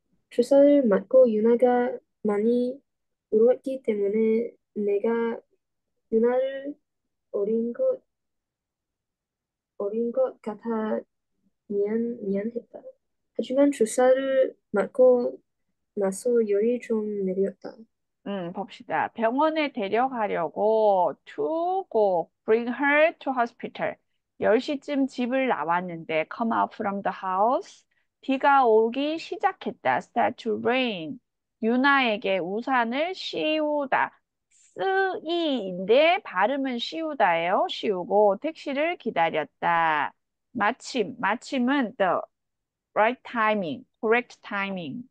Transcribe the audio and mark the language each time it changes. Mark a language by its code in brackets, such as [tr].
[ko] 주사를 맞고 유나가 많이 울었기 때문에 내가 유나를 어린 것, 어린 것 같아 미안했다. 하지만 주사를 맞고 나서 열이 좀 내렸다. 봅시다. 병원에 데려가려고 [en] to go, bring her to hospital. [ko] 10시쯤 집을 나왔는데 [en] come out from the house. [ko] 비가 오기 시작했다. [en] start to rain. [ko] 유나에게 우산을 씌우다. 쓰이인데 발음은 씌우다예요. 씌우고 택시를 기다렸다. 마침은 [en] the right timing, correct timing.